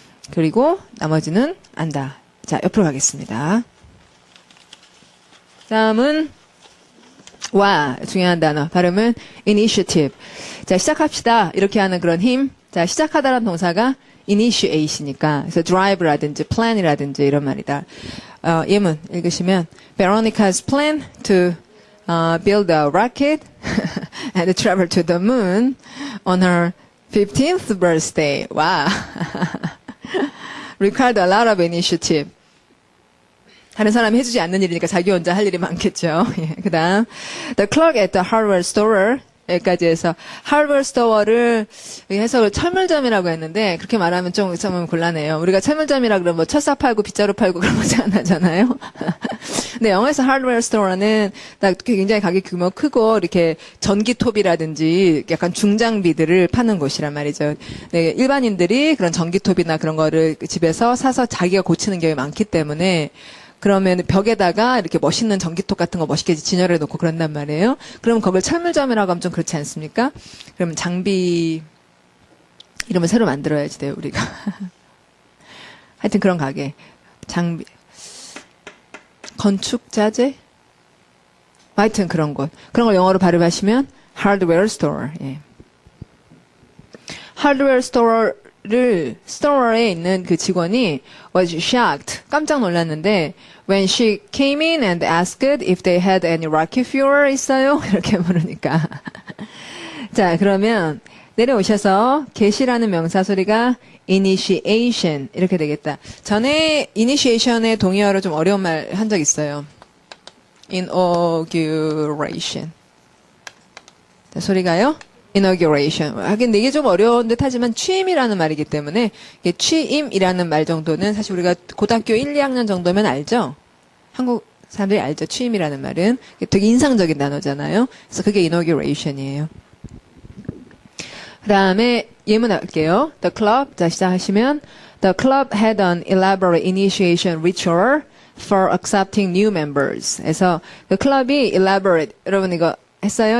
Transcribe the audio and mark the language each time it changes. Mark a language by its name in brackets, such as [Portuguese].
[Korean] 그리고 나머지는 안다. 자, 옆으로 가겠습니다. 다음은 와 중요한 단어 발음은 initiative. 자, 시작합시다 이렇게 하는 그런 힘. 자, 시작하다라는 동사가 initiate이니까 그래서 drive라든지 plan이라든지 이런 말이다. 예문 읽으시면 [English] Veronica's plan to build a rocket and travel to the moon on her 15th birthday. [Korean] 와. [English] Required a lot of initiative. [Korean] 다른 사람이 해주지 않는 일이니까 자기 혼자 할 일이 많겠죠. 예, 그 다음 [English] The clerk at the hardware store [Korean] 여기까지 해서 hardware store를 해석을 철물점이라고 했는데 그렇게 말하면 좀 곤란해요. 우리가 철물점이라 그러면 뭐 철사 팔고 빗자루 팔고 그런 거 안 하잖아요. 근데 영어에서 hardware store는 굉장히 가격 규모 크고 이렇게 전기톱이라든지 약간 중장비들을 파는 곳이란 말이죠. 네, 일반인들이 그런 전기톱이나 그런 거를 집에서 사서 자기가 고치는 경우가 많기 때문에 그러면 벽에다가 이렇게 멋있는 전기톱 같은 거 멋있게 진열해 놓고 그런단 말이에요. 그러면 거길 철물점이라고 하면 좀 그렇지 않습니까? 그러면 장비 이름을 새로 만들어야지 돼요, 우리가. 하여튼 그런 가게. 장비. 건축자재? 하여튼 그런 곳. 그런 걸 영어로 발음하시면 hardware store. 예. [English] hardware store에 [Korean] 있는 그 직원이 [English] was shocked. [Korean] 깜짝 놀랐는데 [English] when she came in and asked if they had any rocket fuel [Korean] 있어요? 이렇게 물으니까. 자, 그러면 내려오셔서 get이라는 명사 소리가 initiation 이렇게 되겠다. 전에 initiation의 동의어로 좀 어려운 말 한 적 있어요. inauguration. 자, 소리가요? inauguration. 하긴 이게 좀 어려운 듯 하지만 취임이라는 말이기 때문에 이게 취임이라는 말 정도는 사실 우리가 고등학교 1, 2학년 정도면 알죠? 한국 사람들이 알죠? 취임이라는 말은. 되게 인상적인 단어잖아요. 그래서 그게 inauguration이에요. 그 다음에 예문 할게요. [English] The club, [Korean] 자 시작하시면 [English] The club had an elaborate initiation ritual for accepting new members. [Korean] 그래서 그 클럽이 elaborate, 여러분 이거 했어요?